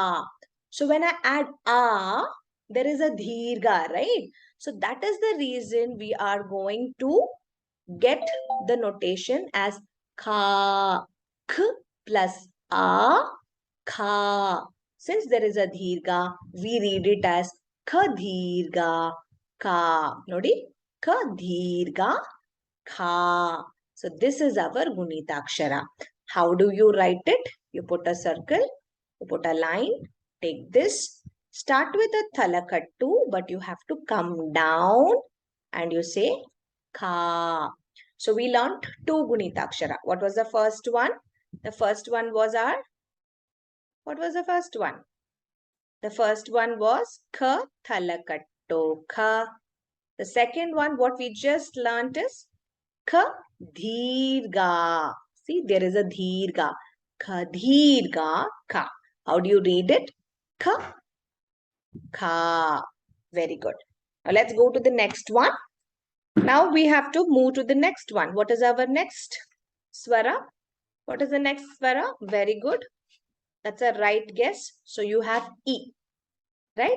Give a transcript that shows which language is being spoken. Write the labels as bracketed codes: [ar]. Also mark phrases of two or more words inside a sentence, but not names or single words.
[en] So when I add A, there is a dirgha, right? So that is the reason we are going to get the notation as Ka. K plus A, Ka. Since there is a dirgha, we read it as Ka dirgha Ka. Nodi? Ka dirgha Ka. So this is our Gunithakshara. How do you write it? You put a circle, you put a line, take this, Start with a thalakattu, but you have to come down and you say ka. So we learned 2 Gunithakshara. What was the first one? The first one was what was the first one? The first one was ka thalakattu ka. The second one, what we just learnt is ka dheerga. See, there is a dheerga. Ka dheerga ka. How do you read it? Ka ka. Very good. Now let's go to the next one. Now we have to move to the next one. What is our next swara? What is the next swara? Very good. That's a right guess. So you have E, right?